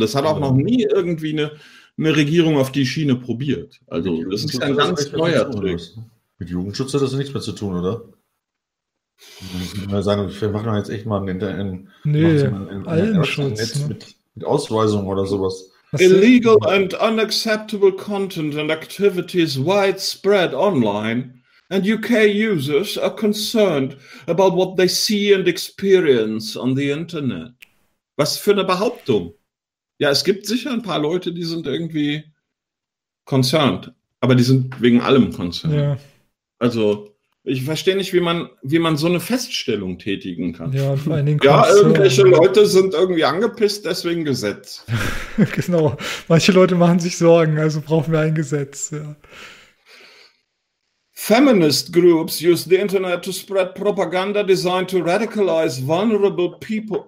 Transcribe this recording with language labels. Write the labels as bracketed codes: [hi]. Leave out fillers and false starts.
[de] Das hat auch noch nie irgendwie eine Regierung auf die Schiene probiert. Also das ist ein ganz neuer Trick. Mit Jugendschutz hat das nichts mehr zu tun, oder? Wir sagen, wir machen jetzt echt mal mit Ausweisung oder sowas. [en] Illegal and unacceptable content and activities widespread online and UK users are concerned about what they see and experience on the internet. [de] Was für eine Behauptung. Ja, es gibt sicher ein paar Leute, die sind irgendwie concerned. Aber die sind wegen allem concerned. Ja. Also, ich verstehe nicht, wie man so eine Feststellung tätigen kann. Ja, vor allen Dingen irgendwelche Leute sind irgendwie angepisst, deswegen Gesetz. Genau. Manche Leute machen sich Sorgen, also brauchen wir ein Gesetz. Ja. [en] Feminist groups use the internet to spread propaganda designed to radicalize vulnerable people.